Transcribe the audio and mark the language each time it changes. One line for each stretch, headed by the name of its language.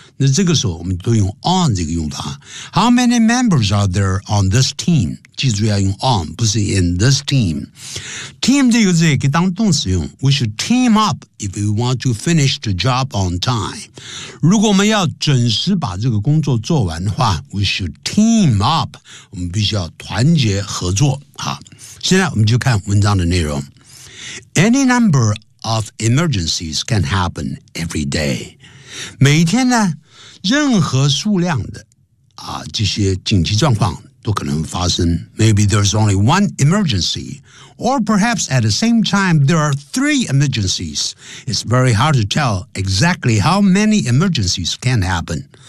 Chinese: 那这个时候我们都用 on 这个用法。
English: How many members are there on this team?
Chinese: 记住要用 on, 不是
English: in this team.
Chinese: Team 这个字可以当动词用。
English: We should team up if we want to finish the job on time.
Chinese: 如果我们要准时把这个工作做完的话 ,
English: we should team up.
Chinese: 我们必须要团结合作。好，现在我们就看文章的内容。
English: Any number of emergencies can happen every day.
Chinese: 每天呢任何数量的啊这些紧急状况都可能发生。
English: Maybe there's only one emergency, or perhaps at the same time there are three emergencies. It's very hard to tell exactly how many emergencies can happen.